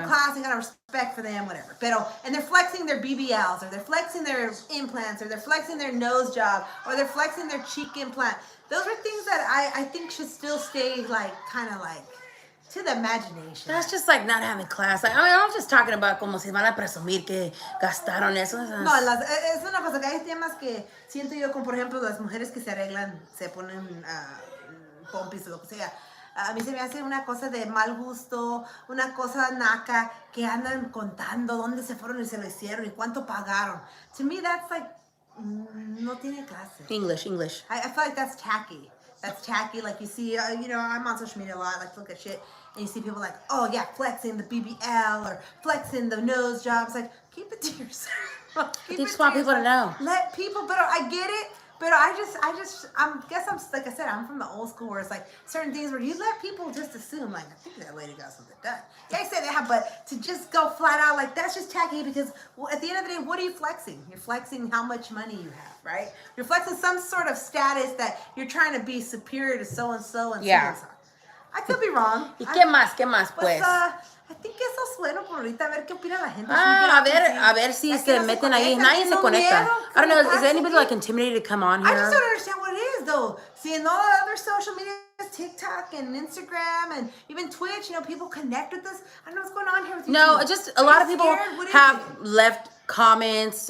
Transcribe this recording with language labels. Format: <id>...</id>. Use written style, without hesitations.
<en>no class. They got no respect for them, whatever. And they're flexing their BBLs, or they're flexing their implants, or they're flexing their nose job, or they're flexing their cheek implant. Those are things that I think should still stay like kind of like to the imagination. That's just like not having class. I mean, I'm just talking about</en> <es>como si van a presumir que gastaron eso. No, es una cosa que hay temas que siento yo, como por ejemplo las mujeres que se arreglan, se ponen pompis o lo que sea. A mí se me hace una cosa de mal gusto, una cosa naca, que andan contando dónde se fueron y se lo hicieron y cuánto pagaron.</es> <en>To me, that's like,</en> <es>no tiene clase.</es> <en>English. I feel like that's tacky. That's tacky. Like you see, you know, I'm on social media a lot. I like to look at shit, and you see people like, oh yeah, flexing the BBL or flexing the nose jobs. Like, keep it to yourself. I just want people to know. Let people, but I get it. But I guess I'm like I said, I'm from the old school where it's like certain things where you let people just assume like I think that lady got something done. Yeah, I said that, but to just go flat out like that's just tacky because at the end of the day, what are you flexing? You're flexing how much money you have, right? You're flexing some sort of status that you're trying to be superior to so and so and Yeah. so. I could be wrong.</en> <es>¿Y qué más, pues?</es> <en>I think</en> <es>eso es bueno por ahorita, a ver qué opina la gente. A ver si se meten ahí. Nadie se conecta.</es> <en>I don't know, is anybody like intimidated to come on here? I just don't understand what it is though. Seeing all the other social media, TikTok and Instagram and even Twitch, you know, people connect with us. I don't know what's going on here with you. No, just a lot of people have left comments.</en>